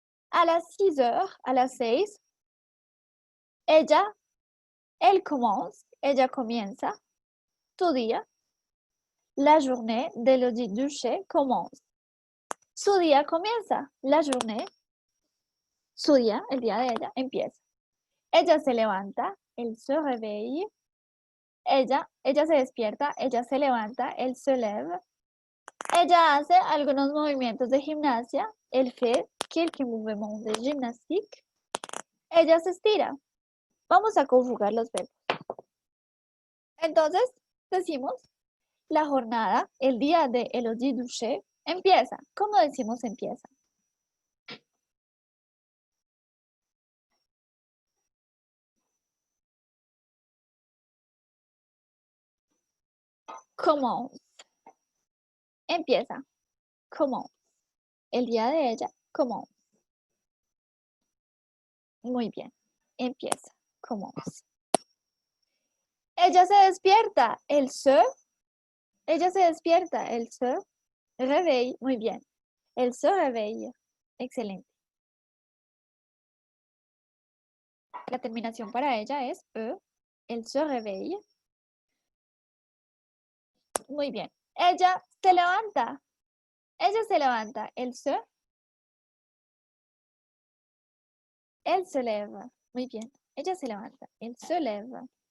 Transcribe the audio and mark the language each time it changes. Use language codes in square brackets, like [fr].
[es] A las 6 heures, a las 6, ella comienza su día. [fr] La journée d'Élodie Duché commence. [es] Su día comienza. [fr] La journée, [es] su día, el día de ella, empieza. Ella se levanta, [fr] elle se réveille. [es] Ella se despierta, ella se levanta, [fr] elle se lève. [es] Ella hace algunos movimientos de gimnasia, [fr] elle fait quelques mouvements de gymnastique. [es] Ella se estira. Vamos a conjugar los verbos. Entonces, decimos, la jornada, el día de Élodie Duché, empieza. ¿Cómo decimos empieza? [fr] Commence. Empieza. Commence. [es] El día de ella, commence. Muy bien. Empieza. Commence. Ella se despierta. Ella se despierta. [fr] Elle se réveille. [es] Muy bien. [fr] Elle se réveille. [es] Excelente. La terminación para ella es E. [fr] Elle se réveille. [es] Muy bien. Ella se levanta. Ella se levanta. [fr] Elle se lève. [es] Muy bien. Ella se levanta. [fr] Elle se lève.